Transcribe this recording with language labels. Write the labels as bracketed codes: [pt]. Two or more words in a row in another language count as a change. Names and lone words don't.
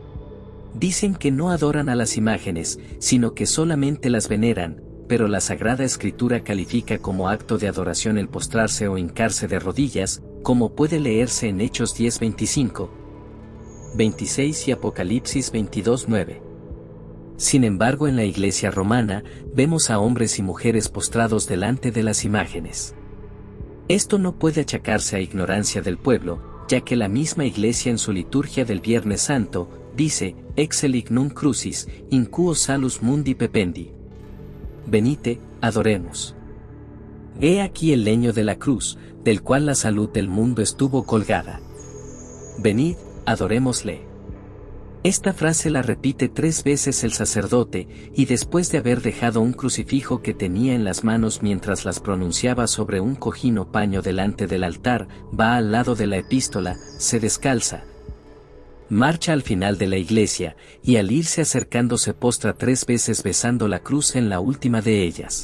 [es] Dicen que no adoran a las imágenes, sino que solamente las veneran, pero la Sagrada Escritura califica como acto de adoración el postrarse o hincarse de rodillas, como puede leerse en Hechos 10:25, 26 y Apocalipsis 22:9. Sin embargo, en la Iglesia romana, vemos a hombres y mujeres postrados delante de las imágenes. Esto no puede achacarse a ignorancia del pueblo, ya que la misma Iglesia en su liturgia del Viernes Santo, dice: [la] Excel ignum crucis, in quo salus mundi pependi. [es] Venite, adoremos. He aquí el leño de la cruz, del cual la salud del mundo estuvo colgada. Venid, adorémosle. Esta frase la repite 3 veces el sacerdote, y después de haber dejado un crucifijo que tenía en las manos mientras las pronunciaba sobre un cojín o paño delante del altar, va al lado de la epístola, se descalza, Marcha al final de la iglesia, y al irse acercando se postra 3 veces besando la cruz en la última de ellas.